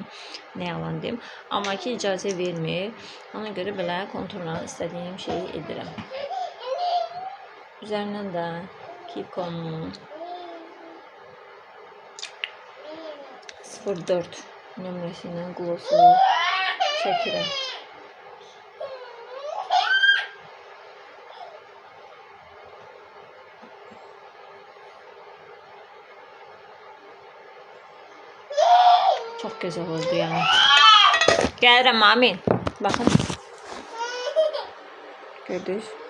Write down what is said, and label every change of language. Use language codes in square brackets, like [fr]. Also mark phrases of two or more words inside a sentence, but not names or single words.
[az] Nə yalan deyim. Amma ki icazə vermir. Ona görə belə konturla istədiyim şeyi edirəm. Üzərindən də Kiko'nun 04 nömrəsindən glossu çəkirəm. [tr] Çok güzel oldu yani. [az] Gəlirəm Amin. Bakın. Gördünüz.